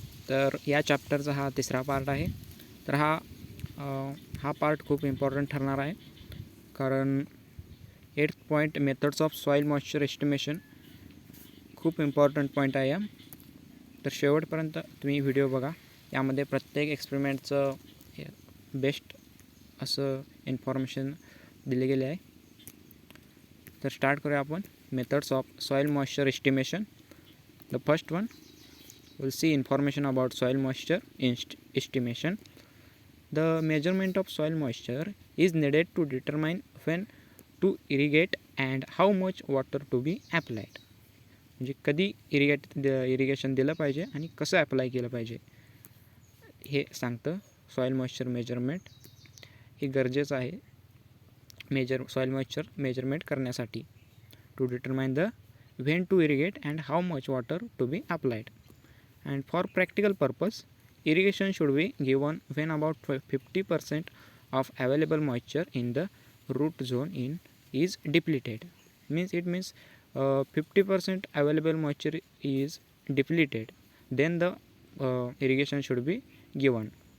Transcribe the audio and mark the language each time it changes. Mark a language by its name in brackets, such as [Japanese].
[Marathi] तर या चॅप्टरचा हा तिसरा पार्ट आहे. तर हा पार्ट खूप इम्पॉर्टंट ठरणार आहे, कारण 8th point [English] methods of soil moisture estimation [Marathi] खूप इम्पॉर्टंट पॉईंट आहे. तर शेवटपर्यंत तुम्ही व्हिडिओ बघा. यामध्ये प्रत्येक एक्सपेरिमेंटचं बेस्ट असं इन्फॉर्मेशन दिले गेले आहे. तर स्टार्ट करूया आपण. [English] Methods of soil moisture estimation. The first one, we'll see information about soil moisture estimation. The measurement of soil moisture is needed to determine when to irrigate and how much water to be applied. [Marathi] म्हणजे कधी irrigation दिलं पाहिजे आणि कसं apply केलं पाहिजे हे सांगतं सॉईल मॉइश्चर मेजरमेंट. हे गरजेचं आहे सॉईल मॉइश्चर मेजरमेंट करण्यासाठी. [English] To determine the when to irrigate and how much water to be applied. And for practical purpose, irrigation should be given when about 50% of available moisture in the root zone is depleted. It means 50% available moisture is depleted, then the irrigation should be given.